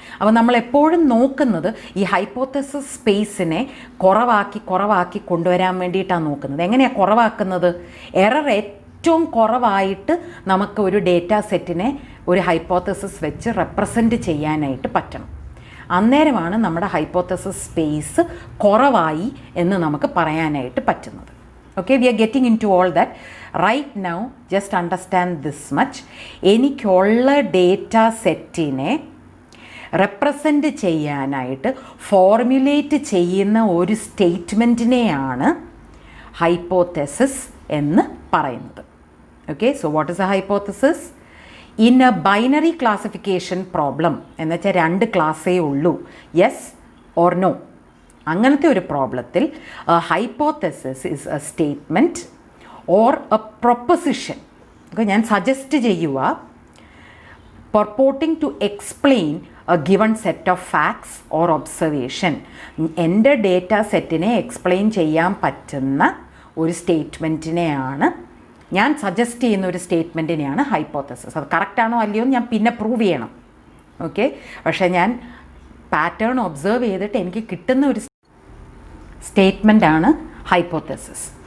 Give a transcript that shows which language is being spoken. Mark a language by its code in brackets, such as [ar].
[ml] അപ്പോൾ നമ്മളെപ്പോഴും നോക്കുന്നത് ഈ ഹൈപ്പോത്തസിസ് സ്പേസിനെ കുറവാക്കി കൊണ്ടുവരാൻ വേണ്ടിയിട്ടാണ് നോക്കുന്നത്. എങ്ങനെയാണ് കുറവാക്കുന്നത്? എറർ ഏറ്റവും കുറവായിട്ട് നമുക്ക് ഒരു ഡേറ്റാ സെറ്റിനെ ഒരു ഹൈപ്പോത്തസിസ് വെച്ച് റെപ്രസെൻറ്റ് ചെയ്യാനായിട്ട് പറ്റണം. അന്നേരമാണ് നമ്മുടെ ഹൈപ്പോത്തസിസ് സ്പേസ് കുറവായി എന്ന് നമുക്ക് പറയാനായിട്ട് പറ്റുന്നത്. [en] Okay, we are getting into all that. Right now, just understand this much. [ml] എനിക്കുള്ള ഡേറ്റ സെറ്റിനെ റെപ്രസെൻറ്റ് ചെയ്യാനായിട്ട് ഫോർമുലേറ്റ് ചെയ്യുന്ന ഒരു സ്റ്റേറ്റ്മെൻറ്റിനെയാണ് ഹൈപ്പോതെസിസ് എന്ന് പറയുന്നത്. [en] Okay, so what is a hypothesis? In a binary classification problem [ml] എന്ന് വെച്ചാൽ 2 ക്ലാസ്സേ ഉള്ളൂ, [en] Yes or no. [ml] അങ്ങനത്തെ ഒരു പ്രോബ്ലത്തിൽ [en] Hypothesis is a statement or a proposition. [ml] ഞാൻ സജസ്റ്റ് ചെയ്യുക [en] purporting to explain a given set of facts or observation. [ml] എൻ്റെ data സെറ്റിനെ explain ചെയ്യാൻ പറ്റുന്ന ഒരു സ്റ്റേറ്റ്മെൻറ്റിനെയാണ്, ഞാൻ സജസ്റ്റ് ചെയ്യുന്ന ഒരു സ്റ്റേറ്റ്മെൻറ്റിനെയാണ് ഹൈപ്പോതെസിസ്. അത് കറക്റ്റാണോ അല്ലയോ എന്ന് ഞാൻ പിന്നെ പ്രൂവ് ചെയ്യണം. ഓക്കെ, പക്ഷേ ഞാൻ പാറ്റേൺ ഒബ്സർവ് ചെയ്തിട്ട് എനിക്ക് കിട്ടുന്ന ഒരു സ്റ്റേറ്റ്മെൻറ്റാണ് ഹൈപ്പോതെസിസ്.